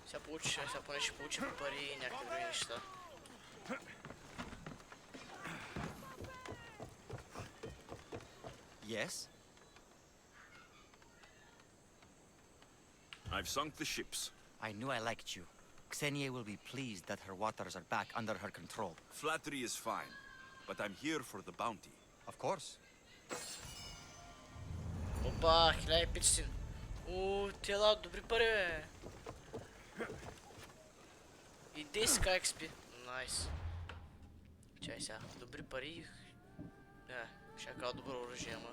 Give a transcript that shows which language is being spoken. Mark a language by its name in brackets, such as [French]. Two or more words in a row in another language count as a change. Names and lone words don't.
[Bulgarian] получиш, сега поне ще получим пари и някакви други неща. [English] Yes? I've sunk the ships. I knew I liked you. Xenia will be pleased that her waters are back under her control. Flattery is fine, but I'm here for the bounty. Of course. [Bulgarian] Опа, 1500. Тия дават добри пари, бе. И 10k XP. Найс. Чай сега. Добри пари. Ще кажа добро оръжие, ама.